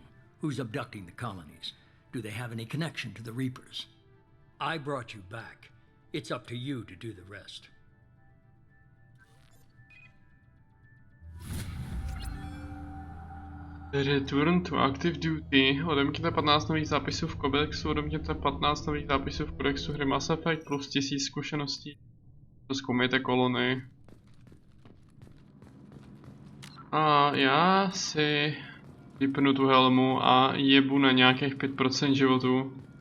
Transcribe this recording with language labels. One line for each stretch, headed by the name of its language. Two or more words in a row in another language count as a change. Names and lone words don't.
English: Who's abducting the colonies? Do they have any connection to the Reapers? I brought you back. It's up to you to do the rest. Return to active duty.
Czech: Odemkněte 15 nových zápisů v kodexu, odemkněte 15 nových zápisů v kodexu hry Mass Effect plus 1000 zkušeností. Zkoumejte kolony. A já si vypnu tu helmu a jebu na nějakých 5% životu.